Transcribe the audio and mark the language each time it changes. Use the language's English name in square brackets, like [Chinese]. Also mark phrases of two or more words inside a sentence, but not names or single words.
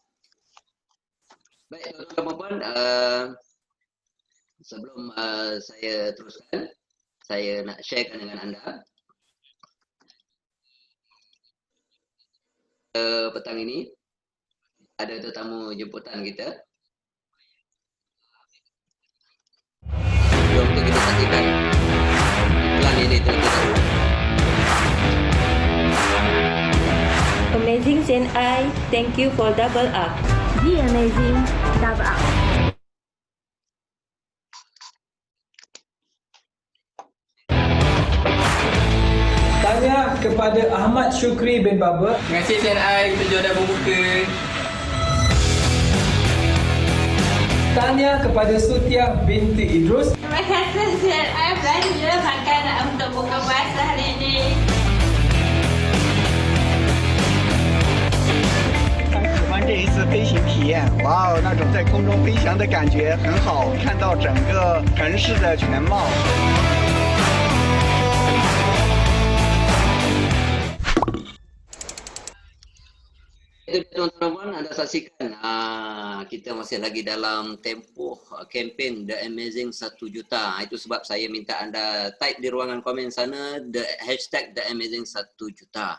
[Malay] Baik, tuan-tuan, sebelum saya teruskan, saya nak sharekan dengan anda petang ini ada tetamu jemputan kita. Jom kita saksikan iklan ini terlebih dahulu. [English] Amazing CNI, thank you for double up. The Amazing Double Up. [Malay] Tanya kepada Ahmad Syukri bin Baba. Terima kasih CNI, kita dah berbuka. Tanya kepada Sutia binti Idrus. Terima kasih CNI belanja makanan untuk buka puasa hari ini. [Chinese] 这一次飞行体验，哇哦，那种在空中飞翔的感觉很好，看到整个城市的全貌。 [Malay] Teman-teman, anda saksikan kita masih lagi dalam tempoh kempen The Amazing 1 Juta. Itu sebab saya minta anda type di ruangan komen sana hashtag The Amazing 1 Juta.